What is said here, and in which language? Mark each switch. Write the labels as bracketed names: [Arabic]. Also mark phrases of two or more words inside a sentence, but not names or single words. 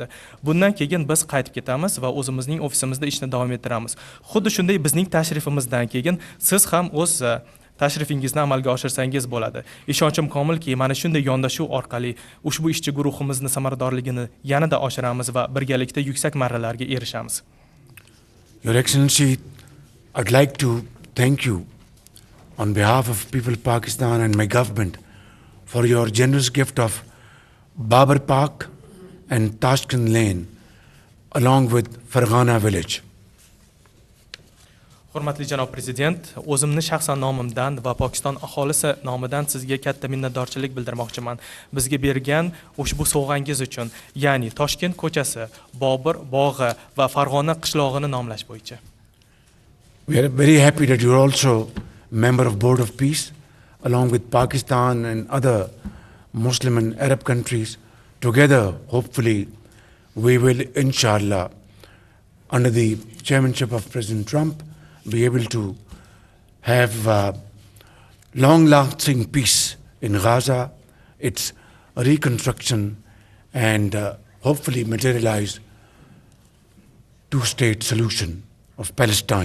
[Uzbek] Bundan keyin biz qaytib ketamiz va o'zimizning ofisimizda ishni davom ettiramiz. Xuddi shunday bizning tashrifimizdan keyin siz ham o'z tashrifingizni amalga oshirsangiz bo'ladi. Ishonchim komilki, mana shunday yondashuv orqali ushbu ishchi guruhimizni samaradorligini yanada oshiramiz va birgalikda yuksak marralarga erishamiz. [English] Your Excellency, I'd like to thank you on behalf of people of Pakistan and my government for your generous gift of Babar Park and Tashkent Lane along with Farg'ona village. [Uzbek] Hurmatli janob prezident, o'zimni shaxsan nomimdan va Pokiston aholisi nomidan sizga katta minnatdorchilik bildirmoqchiman. Bizga bergan ushbu sovg'angiz uchun, ya'ni Toshkent ko'chasi, Bobur bog'i va Farg'ona qishlog'ini nomlash bo'yicha. [English] We are very happy that you're also a member of Board of Peace along with Pakistan and other Muslim and Arab countries. Together, hopefully, we will, inshallah, under the chairmanship of President Trump, be able to have long-lasting peace in Gaza, its reconstruction, and hopefully materialize two-state solution of Palestine.